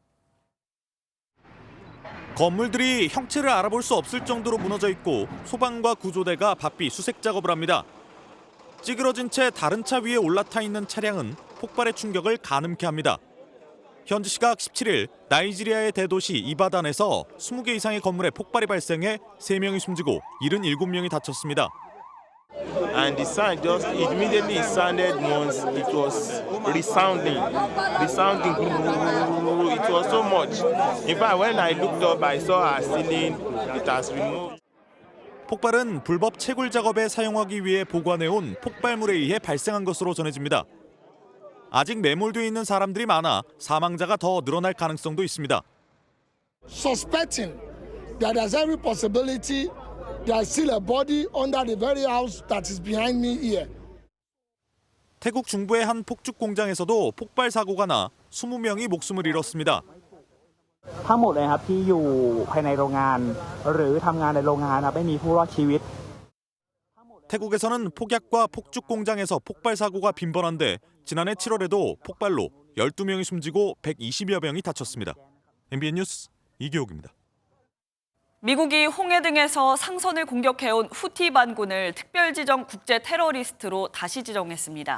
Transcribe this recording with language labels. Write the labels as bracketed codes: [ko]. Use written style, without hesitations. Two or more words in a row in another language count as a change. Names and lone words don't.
[ko] 건물들이 형체를 알아볼 수 없을 정도로 무너져 있고 소방과 구조대가 바삐 수색 작업을 합니다. 찌그러진 채 다른 차 위에 올라타 있는 차량은 폭발의 충격을 가늠케 합니다. 현지 시각 17일 나이지리아의 대도시 이바단에서 20개 이상의 건물에 폭발이 발생해 3명이 숨지고 77명이 다쳤습니다. [en] And the sound just immediately sounded once. It was resounding. It was so much. In fact, when I looked up, I saw our ceiling. It has removed. [ko] 폭발은 불법 채굴 작업에 사용하기 위해 보관해온 폭발물에 의해 발생한 것으로 전해집니다. 아직 매몰돼 있는 사람들이 많아 사망자가 더 늘어날 가능성도 있습니다. [en] Suspecting that there's every possibility there's still a body under the very house that is behind me here. [ko] 태국 중부의 한 폭죽 공장에서도 폭발 사고가 나 20명이 목숨을 잃었습니다. [th] ทั้งหมดเลยครับที่อยู่ภายในโรงงานหรือทำงานในโรงงานครับไม่มีผู้รอดชีวิต [ko] 태국에서는 폭약과 폭죽 공장에서 폭발 사고가 빈번한데 지난해 7월에도 폭발로 12명이 숨지고 120여 명이 다쳤습니다. MBN 뉴스 이교욱입니다. 미국이 홍해 등에서 상선을 공격해온 후티 반군을 특별지정 국제 테러리스트로 다시 지정했습니다.